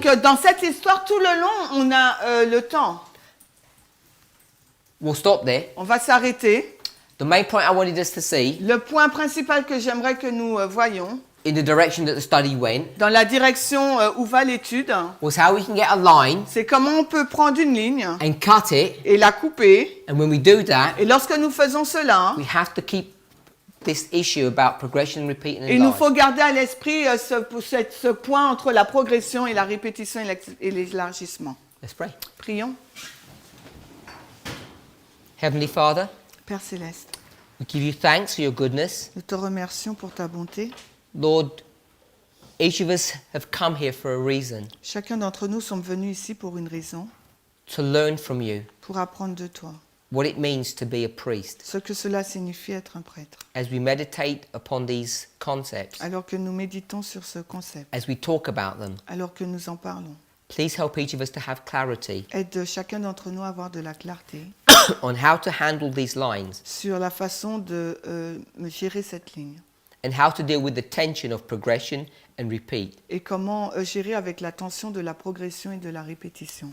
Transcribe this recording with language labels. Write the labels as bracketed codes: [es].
[fr] Donc, dans cette histoire, tout le long, on a le temps. [en] We'll stop there. [fr] On va s'arrêter. [en] The main point I wanted us to see, [fr] Le point principal que j'aimerais que nous voyions, [en] in the direction that the study went, [fr] dans la direction où va l'étude, [en] was how we can get a line [fr] c'est comment on peut prendre une ligne [en] and cut it. [fr] et la couper. [en] And when we do that, [fr] Et lorsque nous faisons cela, [en] we have to keep this issue about progression and repeat and [fr] il nous [en] enlarge. [fr] faut garder à l'esprit ce point entre la progression et la répétition et l'élargissement. [en] Let's pray. [fr] Prions. [en] Heavenly Father, [fr] Père Céleste, [en] we give you thanks for your goodness. [fr] nous te remercions pour ta bonté. [en] Lord, each of us have come here for a reason, [fr] Chacun d'entre nous sommes venus ici pour une raison, [en] to learn from you [fr] pour apprendre de toi, [en] what it means to be a priest. [fr] ce que cela signifie être un prêtre. [en] As we meditate upon these concepts, [fr] Alors que nous méditons sur ce concept, [en] as we talk about them, [fr] alors que nous en parlons, [en] please help each of us to have clarity [fr] aide chacun d'entre nous à avoir de la clarté [en] on how to handle these lines [fr] sur la façon de gérer cette ligne [en] and how to deal with the tension of progression and repeat. [fr] et comment gérer avec la tension de la progression et de la répétition.